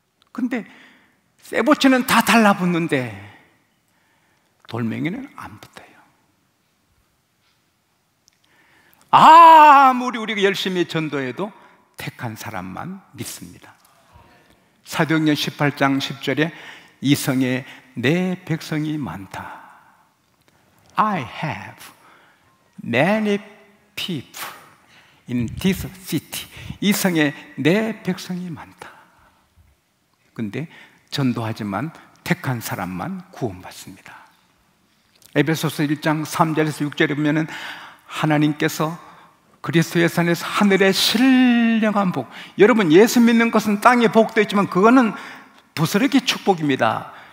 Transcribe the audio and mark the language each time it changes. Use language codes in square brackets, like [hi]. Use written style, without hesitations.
[ko] 근데 쇠보치는 다 달라붙는데 돌멩이는 안 붙어요. 아무리 우리가 열심히 전도해도 택한 사람만 믿습니다. 사도행전 18장 10절에 이성에 내 백성이 많다. [en] I have many people in this city. [ko] 이성에 내 백성이 많다. 근데 전도하지만 택한 사람만 구원받습니다. 에베소서 1장 3절에서 6절에 보면은 하나님께서 그리스도의 산에서 하늘의 신령한 복, 여러분 예수 믿는 것은 땅의 복도 있지만 그거는 부스러기 축복입니다.